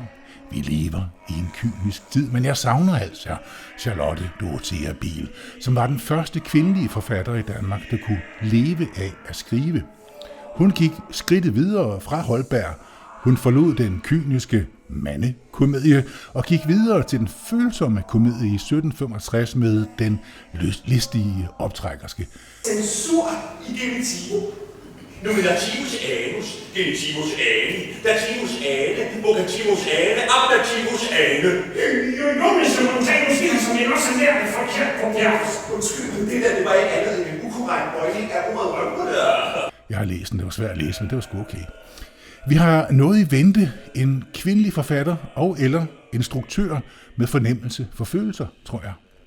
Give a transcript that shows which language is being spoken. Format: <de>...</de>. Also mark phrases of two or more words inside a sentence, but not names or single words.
<da>Vi lever i en kynisk tid, men jeg savner altså Charlotte Dorothea Biel, som var den første kvindelige forfatter i Danmark, der kunne leve af at skrive. Hun gik skridtet videre fra Holberg. Hun forlod den kyniske mandekomedie og gik videre til den følsomme komedie i 1765 med den listige optrækkerske. Censur i genitivo.</da> <la>Nominativus anus, genitivus ani, dativus ane, vocativus ane, ablativus ane.</la> <da>Erasmus Montanus ville som jeg også lærte forkert på bjergs. Undskyld, men det der, det var ikke andet end en ukorrekt bøjning af ordet røvmod. Jeg har læst den, det var svært at læse, men det var sgu okay. Vi har noget i vente, en kvindelig forfatter og eller instruktør med fornemmelse for følelser, tror jeg.</da>